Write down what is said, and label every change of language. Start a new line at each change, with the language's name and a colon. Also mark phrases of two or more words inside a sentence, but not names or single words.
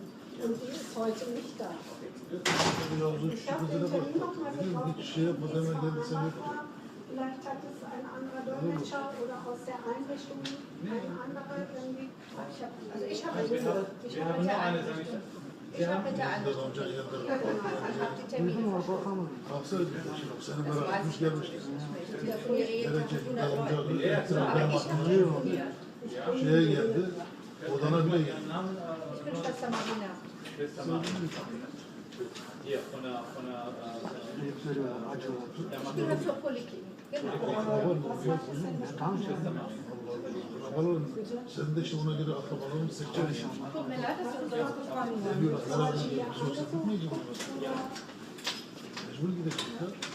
German: Und die ist heute nicht da. Ich habe den Termin nochmal gebraucht. Vielleicht hat es ein anderer Dolmetscher oder aus der Einrichtung ein anderer irgendwie. Also ich habe mit der Einrichtung. Ich habe mit der Einrichtung. Ich habe die Termine verschoben.
Turkish: Şeye geldi, odana bile geldi.
German: Ich bin Schwester Marina. Hier, von der Ich gehöre zur Poliklinik.
Turkish: Arabaların, sen de işte ona göre arabaların seçeceksin. Diyorlar, beraber gidiyoruz. Yoksa gitmeyeceğim. Mecbur gidecek ya.